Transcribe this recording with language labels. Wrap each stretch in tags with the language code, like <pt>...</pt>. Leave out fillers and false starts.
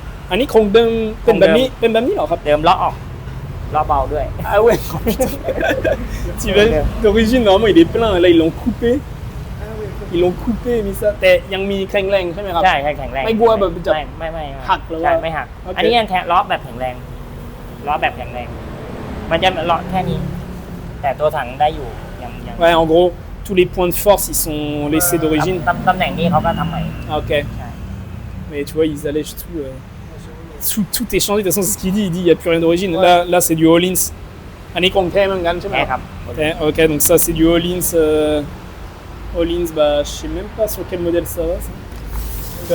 <th>อันนี้คงเดิมเป็นแบบนี้เหรอครับ เดิมล้อออกล้อเบาด้วย</th> <fr>Ah ouais, putain. Tu vois, d'origine normalement il est plein, là ils l'ont coupé. Ils l'ont coupé et mis ça.</fr> <th>แต่ยังมีแข็งแรงใช่ไหมครับ ใช่แข็งแรง ไม่กลัวแบบจะ ไม่ หักหรือว่า ใช่ไม่หัก โอเค อันนี้ยังแข็งล้อแบบแข็งแรงล้อแบบแข็งแรงมันจะล้อแค่นี้ แต่ตัวถังได้อยู่ยัง</th> <fr>Ouais, en gros, tous les points de force ils sont laissés d'origine.</fr> <th>ตำแหน่งนี้เขาก็ทำใหม่</th> <fr>Ah, ok.</fr> <th>ใช่</th> <fr>Mais tu vois, ils allègent tout. Tout est changé, de toute façon, c'est ce qu'il dit. Il dit il n'y a plus rien d'origine. Là c'est du All-ins.</fr> <th>อันนี้คงแท้เหมือนกันใช่ไหม ใช่ครับ</th> <fr>Ok, donc ça c'est du All-ins. All-ins, bah je sais même pas sur quel modèle ça va. Ça.</fr>